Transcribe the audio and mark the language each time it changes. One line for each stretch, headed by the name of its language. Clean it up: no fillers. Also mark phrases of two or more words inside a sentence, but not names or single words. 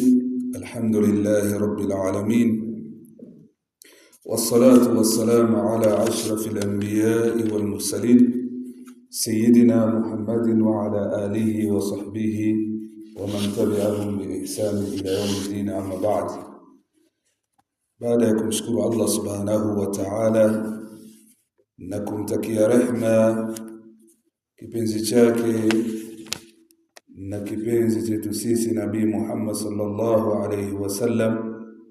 Arabic: الحمد لله رب العالمين، والصلاة والسلام على أشرف الأنبياء والمرسلين سيدنا محمد وعلى آله وصحبه ومن تبعهم بإحسان إلى يوم الدين. أما بعد،
Swahili: baada ya kumshukuru Allah
Arabic: سبحانه وتعالى
Swahili: na kumtakia rehma kipenzi chake na kipenzi chetu sisi Nabii Muhammad
Arabic: صلى الله عليه وسلم,